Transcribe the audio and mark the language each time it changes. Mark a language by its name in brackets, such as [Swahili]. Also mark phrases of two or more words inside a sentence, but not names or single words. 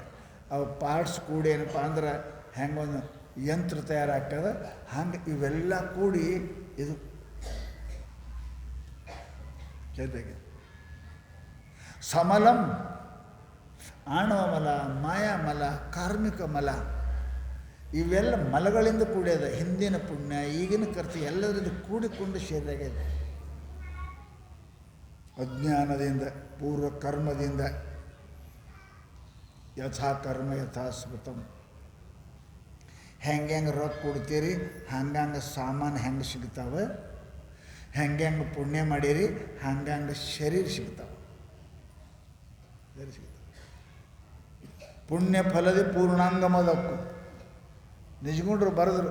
[Kannada] ಅವು ಪಾರ್ಟ್ಸ್ ಕೂಡಿ ಏನಪ್ಪ ಅಂದ್ರೆ ಹೆಂಗೊಂದು ಯಂತ್ರ ತಯಾರಾಗ್ತದೆ, ಹಂಗೆ ಇವೆಲ್ಲ ಕೂಡಿ ಇದು ಜೊತೆಗೆ ಸಮಲಂ, ಆಣವ ಮಲ, ಮಾಯಾಮಲ, ಕಾರ್ಮಿಕ ಮಲ, ಇವೆಲ್ಲ ಮಲಗಳಿಂದ ಕೂಡ್ಯದ. ಹಿಂದಿನ ಪುಣ್ಯ ಈಗಿನ ಕರ್ತಿ ಎಲ್ಲದರಿಂದ ಕೂಡಿಕೊಂಡು ಸೇರಿಯಾಗಿದೆ. ಅಜ್ಞಾನದಿಂದ, ಪೂರ್ವ ಕರ್ಮದಿಂದ, [Sanskrit] ಯಥಾ ಕರ್ಮ ಯಥಾ ಸ್ಮೃತಂ. [Kannada] ಹೆಂಗೆ ರೊಕ್ಕ ಕೊಡ್ತೀರಿ ಹಂಗಂಗೆ ಸಾಮಾನು ಹೆಂಗೆ ಸಿಗ್ತಾವೆ, ಹೆಂಗೆ ಪುಣ್ಯ ಮಾಡೀರಿ ಹಂಗಂಗೆ ಶರೀರ ಸಿಗ್ತಾವೆ. ಪುಣ್ಯ ಫಲದಿ ಪೂರ್ಣಾಂಗಮದಕ್ಕು ನಿಜಗುಂಡ್ರು ಬರೆದ್ರು.